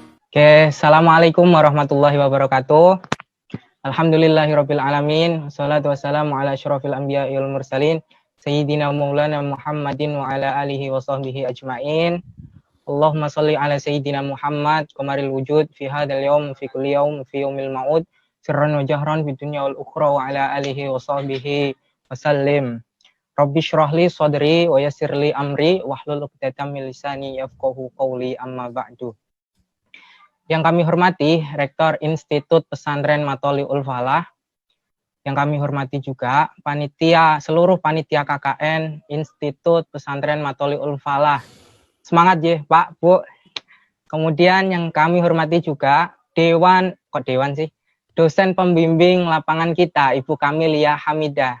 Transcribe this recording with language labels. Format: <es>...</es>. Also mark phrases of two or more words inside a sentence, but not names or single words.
<ar>Oke, السلام عليكم ورحمة الله وبركاته. الحمد لله رب العالمين. والصلاة والسلام على أشرف الأنبياء والمرسلين سيدنا مولانا محمد وعلى آله وصحبه أجمعين. اللهم صل على سيدنا محمد قمر الوجود في هذا اليوم في كل يوم في اليوم الموعود سرا وجهرا في الدنيا والأخرى وعلى آله وصحبه وسلم. رب اشرح لي صدري ويسر لي أمري واحلل عقدة من لساني يفقهوا قولي أما بعد.</ar> <id>Yang kami hormati Rektor Institut Pesantren Matoli'ul Falah, yang kami hormati juga seluruh panitia KKN Institut Pesantren Matoli'ul Falah. Semangat ya Pak, Bu. Kemudian yang kami hormati juga dosen pembimbing lapangan kita, Ibu Kamelia Hamidah.</id>